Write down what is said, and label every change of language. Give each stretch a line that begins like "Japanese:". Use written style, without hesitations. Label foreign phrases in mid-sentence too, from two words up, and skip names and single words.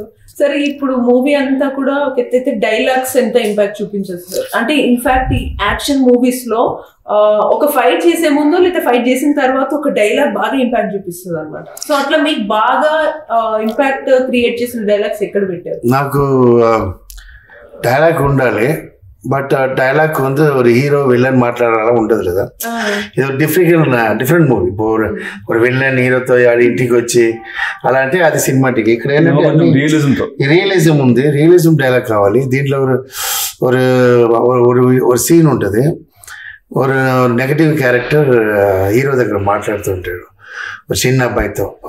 Telugu: సరే ఇప్పుడు మూవీ అంతా కూడా ఒక ఎత్తైతే డైలాగ్స్ ఎంత ఇంపాక్ట్ చూపించేస్తారు అంటే
English: in fact
Telugu: ఈ
English: action movies
Telugu: లో ఒక ఫైట్ చేసే ముందు లేదా ఫైట్ చేసిన తర్వాత ఒక డైలాగ్ బాగా ఇంపాక్ట్ చూపిస్తుంది అనమాట. సో అట్లా మీకు బాగా
English: impact create
Telugu: చేసిన డైలాగ్స్ ఎక్కడ పెట్టారు? నాకు డైలాగ్ ఉండాలి,
English: but dialogue
Tamil: வந்து ஒரு ஹீரோ வில்லன்
Telugu: మాట్లాడాలా ఉండదు కదా. ఇది
English: different movie.
Telugu: ఇప్పుడు ఒక విల్లన్ హీరోతో ఇంటికి వచ్చి అలా అంటే అది సినిమాటిక్. ఇక్కడ రియలిజం ఉంది,
English: realism dialogue
Telugu: కావాలి. దీంట్లో ఒక సీన్ ఉంటుంది, ఒక
English: negative character
Telugu: హీరో దగ్గర మాట్లాడుతుంటాడు ఒక చిన్న అబ్బాయితో.